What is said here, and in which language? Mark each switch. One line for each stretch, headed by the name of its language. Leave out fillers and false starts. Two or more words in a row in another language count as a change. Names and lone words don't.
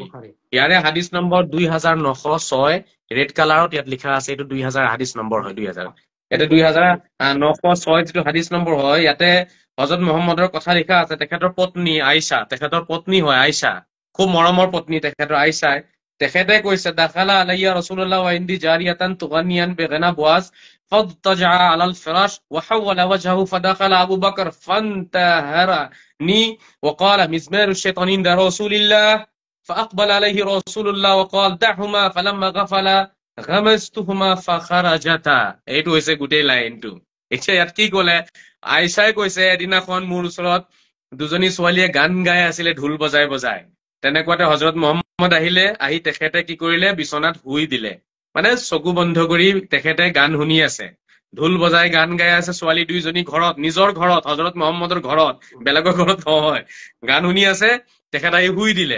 Assamese: ইয়াৰে হাদিছ নম্বৰ 2906, ৰেড কালাৰত ইয়াত লিখা আছে, এইটো 2000 হাদিছ নম্বৰ হয়, 2000। ইয়াতে 2906 যিটো হাদিছ নম্বৰ হয়, ইয়াতে হজৰত মহম্মদৰ কথা লিখা আছে। তেখেতৰ পত্নী আইছা, তেখেতৰ পত্নী হয় আইছা, খুব মৰমৰ পত্নী তেখেতৰ আইছাই। তেখেতে কৈছে,
Arabic: دخل علي رسول الله وعندي جاريتان تغنيان بغناء بعاث فاضطجع على الفراش وحول وجهه فدخل أبو بكر فانتهرني وقال مزمار الشيطان عند رسول الله فأقبل عليه رسول الله وقال دعهما فلما غفل غمزتهما فخرجتا.
Assamese: এইটো হৈছে গোটেই লাইনটো। এতিয়া ইয়াত কি ক'লে, আইছাই কৈছে, এদিনাখন মোৰ ওচৰত দুজনী ছোৱালীয়ে গান গাই আছিলে ঢোল বজাই বজাই। তেনেকুৱাতে হজৰত মহম্মদ আহিলে, আহি তেখেতে কি কৰিলে, বিচনাত শুই দিলে। মানে চকু বন্ধ কৰি তেখেতে গান শুনি আছে, ঢোল বজাই গান গাই আছে, ছোৱালী দুইজনী ঘৰত, নিজৰ ঘৰত, হজৰত মহম্মদৰ ঘৰত, বেলেগৰ ঘৰত নহয়, গান শুনি আছে, তেখেত আহি শুই দিলে।